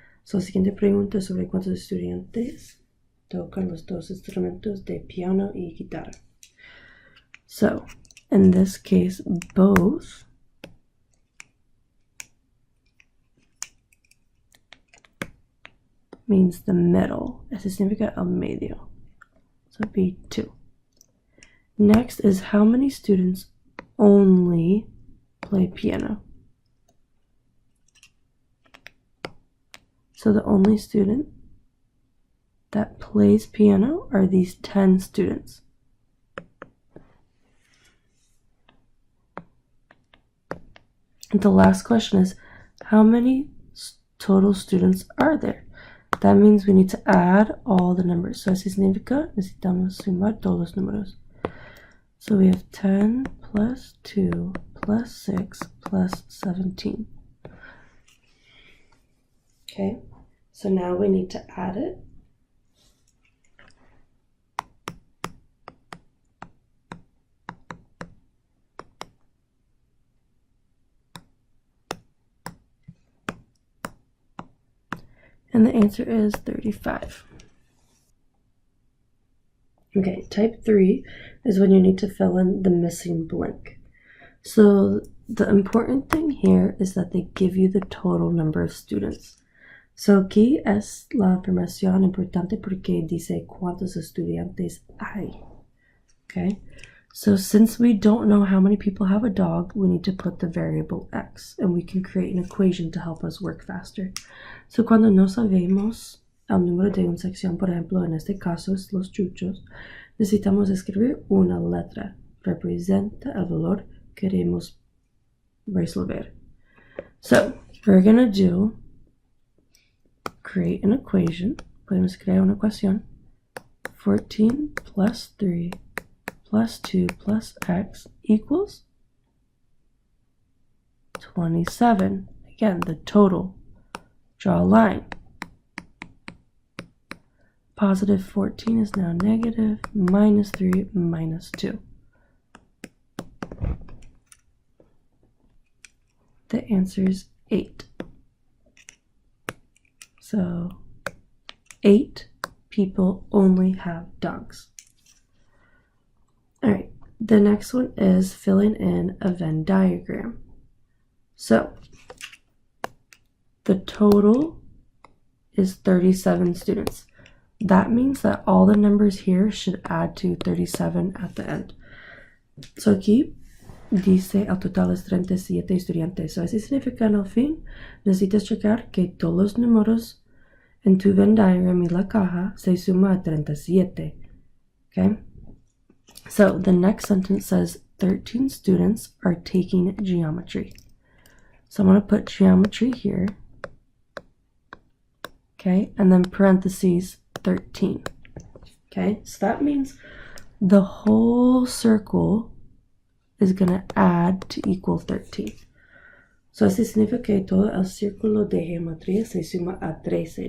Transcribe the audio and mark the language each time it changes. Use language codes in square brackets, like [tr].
[es] So, la siguiente pregunta es sobre cuántos estudiantes tocan los dos instrumentos de piano y guitarra. [en] So, in this case, both means the middle. [es] Eso significa el medio. [en] So it'd be 2. Next is, how many students only play piano? So the only student that plays piano are these 10 students. And the last question is, how many total students are there? That means we need to add all the numbers. [es] So así significa, necesitamos sumar todos los números. [en] So we have 10 plus 2 plus 6 plus 17. Okay, so now we need to add it. And the answer is 35. Okay, type 3 is when you need to fill in the missing blank. So the important thing here is that they give you the total number of students. [es] So aquí es la información importante porque dice cuántos estudiantes hay. [en] Okay, so since we don't know how many people have a dog, we need to put the variable x, and we can create an equation to help us work faster. [es] So cuando no sabemos el número de una sección, por ejemplo, en este caso es los chuchos, necesitamos escribir una letra. Representa el valor que queremos resolver. [en] So we're going to do create an equation. [es] Podemos crear una ecuación. [en] 14 plus 3 plus 2 plus x equals 27. Again, the total. Draw a line. Positive 14 is now negative, minus 3, minus 2. The answer is 8. So 8 people only have dogs. All right, the next one is filling in a Venn diagram. So the total is 37 students. That means that all the numbers here should add to 37 at the end. [es] So aquí dice el total es 37 estudiantes. So eso significa en el fin, necesitas checar que todos los números en tu Venn diagram y la caja se suma a 37. [en] Okay? So the next sentence says 13 students are taking geometry. So I'm going to put geometry here. Okay, and then parentheses 13. Okay, so that means the whole circle is going to add to equal 13. [es] So así significa que todo el círculo de geometría se suma a 13.